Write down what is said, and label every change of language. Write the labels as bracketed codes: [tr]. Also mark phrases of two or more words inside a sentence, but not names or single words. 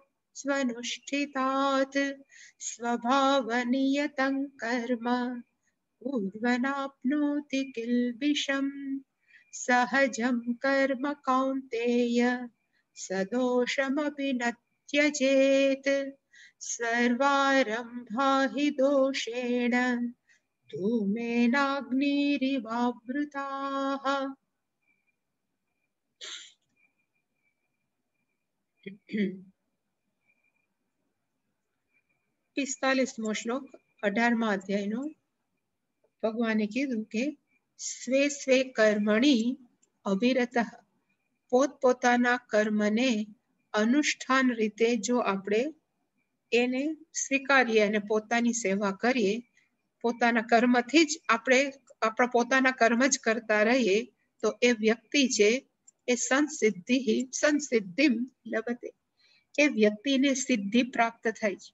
[sa] स्वनुष्ठितात् स्वभावनियतं कर्म कुर्वनाप्नोति किल्बिषम् सहजं कर्म कौन्तेय सदोषमपि न त्यजेत् सर्वारम्भा हि दोषेण धूमेनाग्निरिवावृताः। [gu] 45મો શ્લોક 18મા અધ્યાયનો। ભગવાને કીધું કે [sa] स्वे स्वे कर्मणि अविरतः, [gu] પોતપોતાના કર્મને અનુષ્ઠાન રીતે જો આપણે એને સ્વીકારીએ અને પોતાની સેવા કરીએ, પોતાના કર્મથી જ આપણે આપણા પોતાના કર્મ જ કરતા રહીએ તો એ વ્યક્તિ છે એ [sa] संसिद्धिम लभते, [gu] એ વ્યક્તિને સિદ્ધિ પ્રાપ્ત થાય છે।